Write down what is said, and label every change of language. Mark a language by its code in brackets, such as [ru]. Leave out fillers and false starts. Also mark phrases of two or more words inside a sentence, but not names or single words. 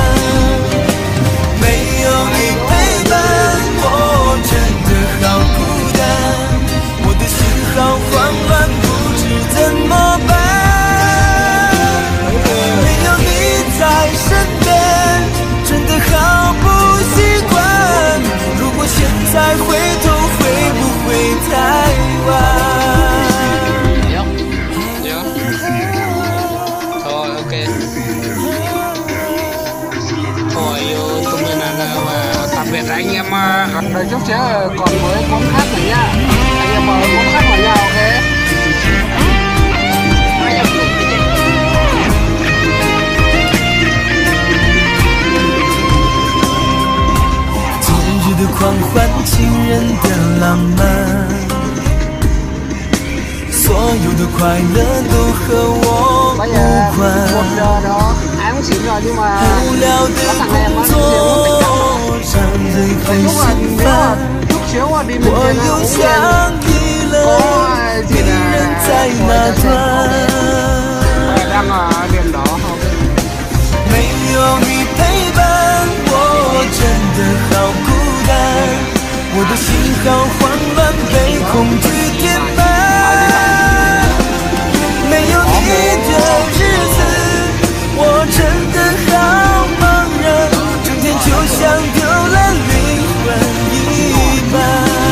[zh] 没有你陪伴，我真的好孤单，我的心好慌乱，不知怎么办。没有你在身边，真的好不习惯。如果现在回头，会不会太晚？ [vi] Thôi ok. Thôi tụi mình là tạm biệt anh em. Đợi chút xíu còn với cuốn khác nữa nha. Anh em mời cuốn khác vào nhau ok. [zh] 节日的狂欢，情人的浪漫，所有的快乐都和我无关。 [vi] 1 giờ đó, ai muốn xỉn rồi nhưng mà [zh] 无聊的 [vi] có thằng em [zh] 工 [vi] nó [zh] 作 [vi] xỉu nó [zh] 让人很 [vi] lúc là [zh] 心 [vi] nếu [zh] 烦 [vi] mà，chút xíu đi mình [zh] 我 [vi] trên [zh] 又 [vi] uống [zh] 想你了， [vi] có [zh] 你 [vi] gì [zh] 人 [vi] là [zh] 在哪端？ [vi] đang ở đèn đỏ không? [zh] 没有你陪伴，我真的好孤单，我的心好慌乱，被恐惧填满。没有你的日子，我真的好茫然，整天就像丢了灵魂一般。